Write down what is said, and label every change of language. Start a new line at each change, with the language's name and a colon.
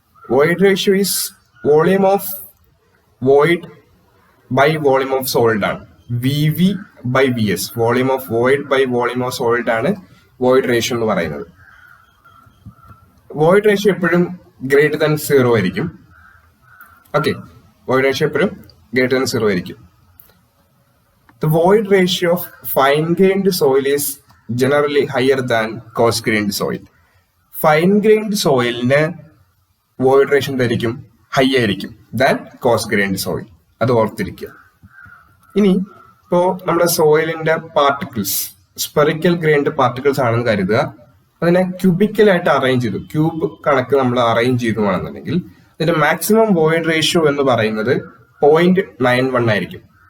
English: Void ratio is volume of void by volume of solid ആണ്. V by V S, volume of void by volume of solid ആണ് void ratio
Malayalam: എന്ന് പറയുന്നത്. Void ratio എപ്പോഴും greater than 0 ആയിരിക്കും. Okay, void ratio എപ്പോഴും greater than 0 ആയിരിക്കും.
English: The void ratio of fine-grained soil is generally higher than coarse-grained soil.
Malayalam: Fine-grained soilന് void ratio എന്തായിരിക്കും? High ആയിരിക്കും than coarse-grained soil. അത് ഓർത്തിരിക്കുക. ഇനി ഇപ്പോ നമ്മുടെ സോയിലിന്റെ പാർട്ടിക്കിൾസ് സ്പെറിക്കൽ ഗ്രൈൻഡ് പാർട്ടിക്കിൾസ് ആണെന്ന് കരുതുക. അതിനെ ക്യൂബിക്കലായിട്ട് അറേഞ്ച് ചെയ്തു, ക്യൂബ് കണക്ക് നമ്മൾ അറേഞ്ച് ചെയ്തുവാണെന്നുണ്ടെങ്കിൽ ഇതിന്റെ മാക്സിമം വോയിഡ് റേഷ്യോ എന്ന് പറയുന്നത് 0.91 ആയിരിക്കും.